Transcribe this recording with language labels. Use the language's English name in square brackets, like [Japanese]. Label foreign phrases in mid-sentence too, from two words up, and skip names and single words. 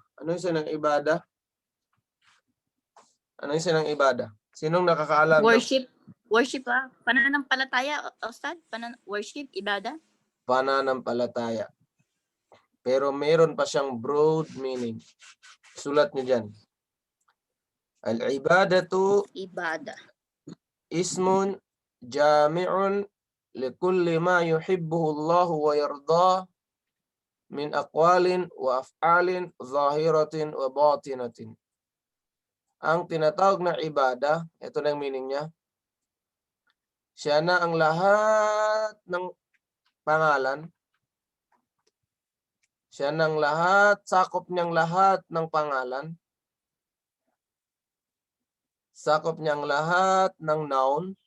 [Filipino] Ano yung sinang ibadah? Ano yung sinang ibadah? Sinong nakakaalam? Worship pananampalataya, Ustad? Worship, ibada? Pananampalataya. Pero meron pa siyang [English] broad meaning. [Filipino] Sulat niyo dyan. [Arabic] Al-ibadatu Ibada. اسم جامع لكل ما يحبه الله ويرضاه من أقوال وأفعال ظاهرة وباطنة. [Filipino] Ang tinatawag na ibadah, ito na yung meaning niya. Siya na ang lahat ng pangalan. Siya ng lahat, sakop niyang lahat ng pangalan. Sakop niyang lahat ng noun